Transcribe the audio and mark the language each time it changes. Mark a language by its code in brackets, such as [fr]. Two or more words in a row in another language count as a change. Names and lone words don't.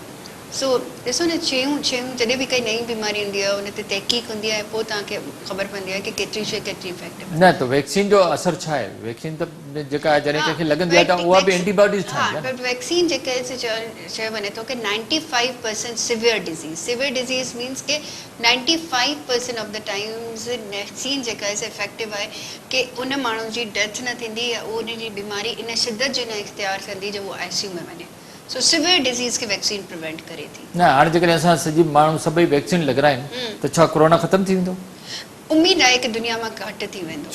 [sd] सो ॾिसो न, शयूं जॾहिं बि काई नई बीमारी ईंदी आहे उन ते तहक़ीक़ हूंदी आहे, पोइ तव्हांखे ख़बर पवंदी आहे कि केतिरी शइ केतिरी इफेक्टिव आहे। न त वैक्सीन जो असर छा आहे? वैक्सीन त जेका आहे जॾहिं कंहिंखे लॻंदी आहे त उहा बि एंटीबॉडीज़ ठहंदी आहे। बट वैक्सीन जेके चयो वञे थो कि 95% [en] severe disease means [sd] के [en] 95% of the times [sd] वैक्सीन जेका आहे इफेक्टिव आहे कि उन माण्हू जी डेथ न थींदी, या उन जी बीमारी इन शिदत जो न इख्तियार कंदी जो उहो ICU में वञे। सो [en] severe disease [sd] खे वैक्सीन प्रिवेंट करे थी। न हाणे जेकॾहिं असां सॼी माण्हू सभई वैक्सीन लॻाराइनि त छा कोरोना ख़तमु थी वेंदो? उम्मीद आहे कि दुनिया में घटि थी वेंदो।